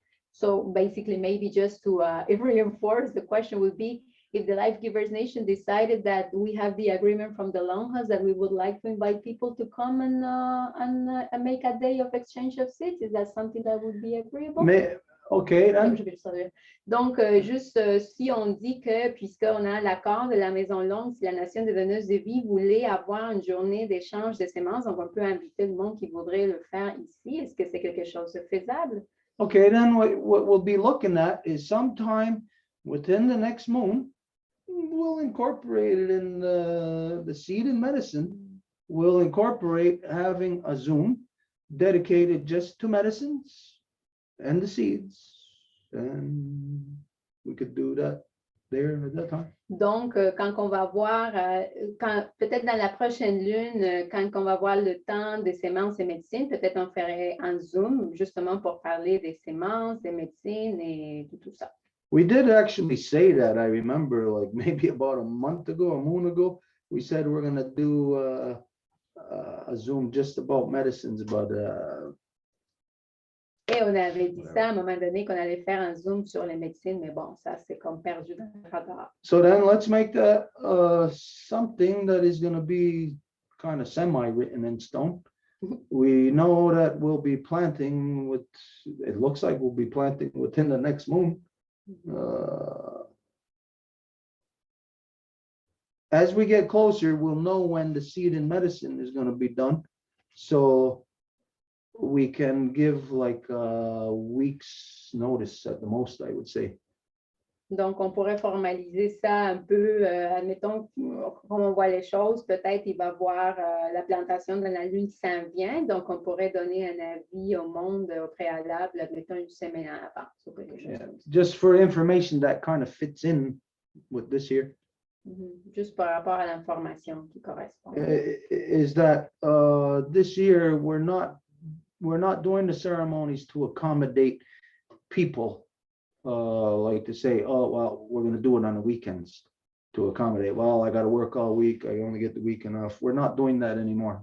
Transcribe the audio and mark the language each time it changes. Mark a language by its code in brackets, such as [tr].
[en] So, basically, maybe just to reinforce, the question would be, if the Life Givers Nation decided that we have the agreement from the Longhas that we would like to invite people to come and make a day of exchange of seeds, is that something that would be agreeable? Mais, okay, then. [fr] Donc, juste si on dit que, puisqu'on a l'accord de la Maison Longue, si la Nation des donneuses de vie voulait avoir une journée d'échange de semences, donc on peut inviter le monde qui voudrait le faire ici. Est-ce que c'est quelque chose de faisable? [en] Okay, then what we'll be looking at is sometime within the next moon, we'll incorporate it in the seed and medicine. We'll incorporate having a Zoom dedicated just to medicines and the seeds. And we could do that there at that time. [fr] Donc, quand on va voir, peut-être dans la prochaine lune, quand on va voir le temps des semences et médecines, peut-être on ferait un Zoom justement pour parler des semences, des médecines et tout ça. [en] We did actually say that. I remember, like maybe about a month ago, a moon ago, we said we're going to do a Zoom just about medicines, but [fr] et on avait dit ça à un moment donné qu'on allait faire un Zoom sur les médecines, mais bon, ça c'est comme perdu dans le radar. [en] So then let's make that something that is going to be kind of semi-written in stone. We know that we'll be planting it looks like we'll be planting within the next moon. As we get closer, we'll know when the seed and medicine is going to be done. So we can give like a week's notice at the most, I would say. [fr] Donc, on pourrait formaliser ça un peu, admettons, comme on voit les choses, peut-être il va voir la plantation de la lune qui s'en vient, donc on pourrait donner un avis au monde au préalable, admettons une semaine avant. [en] Yeah. Just for information that kind of fits in with this year. [fr] Juste par rapport à l'information qui correspond. [en] Is that this year we're not doing the ceremonies to accommodate people. Like to say, oh, well, we're going to do it on the weekends to accommodate. Well, I got to work all week. I only get the weekend off. We're not doing that anymore.